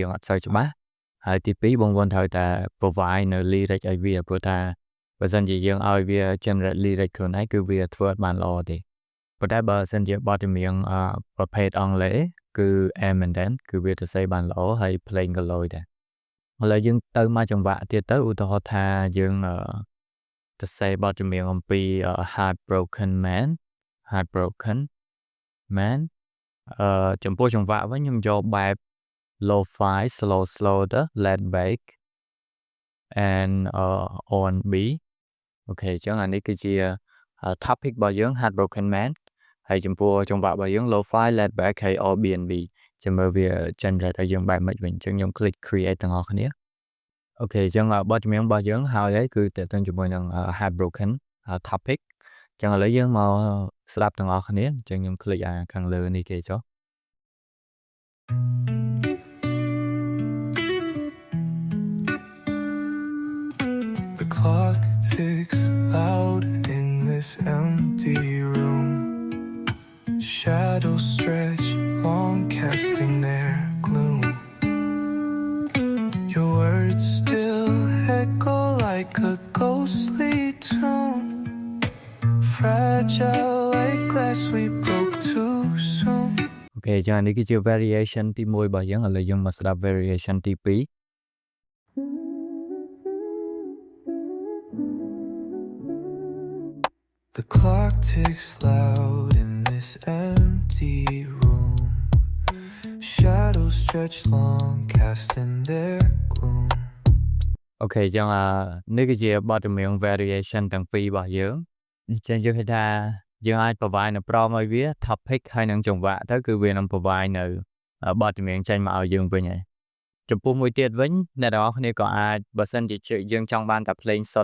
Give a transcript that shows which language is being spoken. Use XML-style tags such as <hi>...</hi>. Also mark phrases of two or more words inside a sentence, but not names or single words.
<km>អត់សូវច្បាស់ហើយទី2បងប្អូនត្រូវតែ provide នៅ lyric ឲ្យវាព្រោះថាបើសិនជាយើងឲ្យវា</km> <en>generate lyric</en> <km>ខ្លួនឯងគឺវាធ្វើអត់បានល្អទេប៉ុន្តែបើសិនជាបទចម្រៀងប្រភេទអង់គ្លេសគឺ Eminem គឺវាទៅសេបានល្អហើយ play ក៏លយដែរឥឡូវយើងទៅមកចង្វាក់ទៀតទៅឧទាហរណ៍ថាយើងទៅសេបទចម្រៀងអំពី</km> <en>Heartbroken Man</en> <km>ចំពោះចង្វាក់វិញខ្ញុំយកបែប</km> <en>lo-fi slow</en> <km>ទៅ</km> <en>laid back and R&B</en> <km>អូខេអញ្ចឹងអានេះគឺជា topic របស់យើង</km> <en>Heartbroken Man</en> <km>ហើយចំពោះចង្វាក់របស់យើង</km> <en>lo-fi laid back</en> <km>ហើយ R&B ចាំមើលវា generate ឲ្យយើងបែបម៉េចវិញអញ្ចឹងខ្ញុំ</km> <en>click create</en> <km>ទាំងអស់គ្នាអូខេអញ្ចឹងបទចម្រៀងរបស់យើងហើយគឺតើតើជាមួយនឹង</km> <en>Heartbroken topic</en> <km>អញ្ចឹងឥឡូវយើងមកស្ដាប់ទាំងអស់គ្នាអញ្ចឹងខ្ញុំ click ខាងលើនេះគេចុះ</km> <en>The clock ticks loud in this empty room. Shadows stretch long, casting their gloom. Your words still echo like a ghostly tune. Fragile like glass we broke too soon.</en> <km>អូខេចានេះគឺជា variation ទី1របស់យើងឥឡូវយើងមកស្ដាប់ variation ទី2</km> <en>The clock ticks loud in this empty room. Shadows stretch long, casting their gloom.</en> <km>អូខេចឹងនេះគឺជាបទចម្រៀង variation ទាំងពីររបស់យើងអញ្ចឹងយើងឃើញថាយើងអាច provide នៅ prompt ឲ្យវា topic ហើយនឹងចង្វាក់ទៅគឺវានឹង provide នៅបទ ចម្រៀងចេញមកឲ្យយើងវិញហើយចំពោះមួយទៀតវិញអ្នកទាំងអស់គ្នាក៏អាចបើសិនជាយើងចង់បានតែ plain សុ</km>